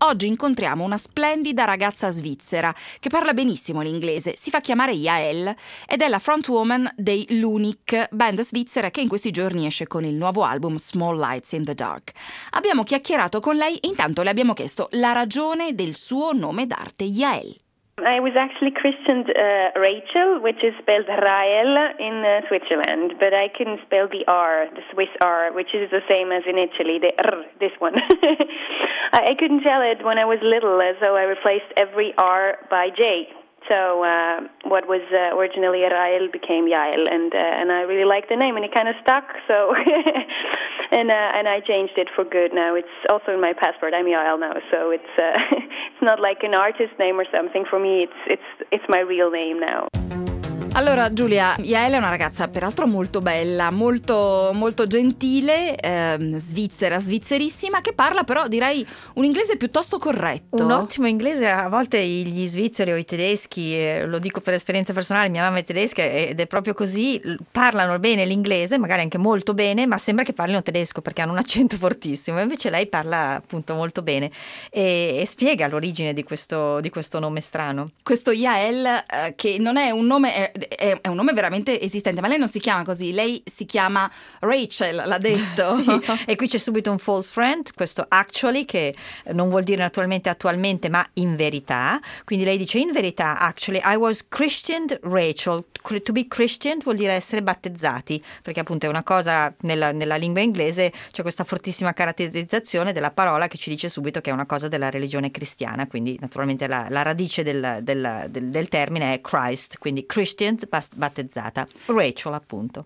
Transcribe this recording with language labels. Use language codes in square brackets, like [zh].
[it] Oggi incontriamo una splendida ragazza svizzera che parla benissimo l'inglese, si fa chiamare Yael ed è la frontwoman dei Lunik, band svizzera che in questi giorni esce con il nuovo album Small Lights in the Dark. Abbiamo chiacchierato con lei e intanto le abbiamo chiesto la ragione del suo nome d'arte Yael. [en] I was actually christened Rachel, which is spelled Rael in Switzerland, but I couldn't spell the R, the Swiss R, which is the same as in Italy, the R, this one. I couldn't tell it when I was little, so I replaced every R by J. So what was originally Rael became Yael, and I really liked the name, and it kind of stuck, so and I changed it for good now. It's also in my passport. I'm Yael now, so it's not like an artist name or something. For me, it's my real name now. [it] Allora, Giulia, Yael è una ragazza peraltro molto bella, molto, molto gentile, svizzera, svizzerissima, che parla però, direi, un inglese piuttosto corretto. Un ottimo inglese. A volte gli svizzeri o i tedeschi, lo dico per esperienza personale, mia mamma è tedesca ed è proprio così, parlano bene l'inglese, magari anche molto bene, ma sembra che parlino tedesco perché hanno un accento fortissimo. Invece lei parla appunto molto bene e spiega l'origine di questo nome strano. Questo Yael, che non è un nome... È un nome veramente esistente, ma lei non si chiama così, lei si chiama Rachel, l'ha detto. Sì, e qui c'è subito un false friend, questo actually, che non vuol dire naturalmente attualmente, ma in verità. Quindi lei dice, in verità, actually, [en] I was christened Rachel. To be christened [it] vuol dire essere battezzati, perché appunto è una cosa, nella lingua inglese c'è questa fortissima caratterizzazione della parola che ci dice subito che è una cosa della religione cristiana, quindi naturalmente la radice del termine è Christ, quindi Christ. Battezzata Rachel, appunto.